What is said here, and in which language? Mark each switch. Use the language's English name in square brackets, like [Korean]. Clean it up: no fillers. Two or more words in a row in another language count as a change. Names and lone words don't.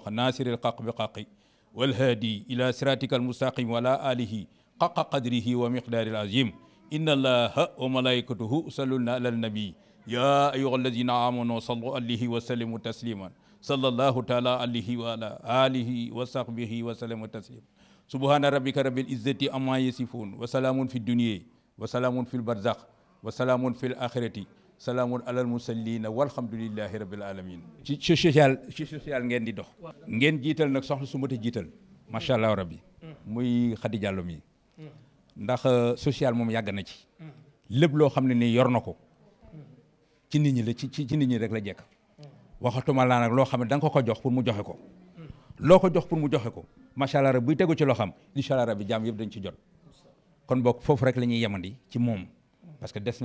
[Arabic] ناصر الحق بالحق والهادي إلى صراطك المستقيم ولا آله حق قدره ومقدار العظيم إن الله وملائكته يصلون على النبي يا أيها الذين آمنوا صلوا عليه وسلموا تسليما صلى الله تعالى عليه وعلى آله وصحبه وسلم تسليما سبحان ربك رب العزة عما يصفون وسلام في الدنيا وسلام في البرزخ وسلام في الآخرة سلام على المرسلين والحمد لله رب العالمين [Wolof] ci social ngeen di dox ngeen jiital nag soxna su mata jiital [Arabic] ما شاء الله ربي [Wolof] muy Khady Diallo mi ndax social moom yàgg na ci lépp loo xam ne nii yor na ko ci nit ñi la ci nit ñi rek la jekk waxatuma laa nag loo xam ne da nga ko jox pour mu joxe ko loo ko jox pour mu joxe ko [Arabic] ما شاء الله ربي [Wolof] buy tegu ci loo xam [Arabic] إن شاء الله ربي [Wolof] jaam yëpp dañ ci jot kon bokk foofu rek la ñuy yemandi ci moom [French] parce que des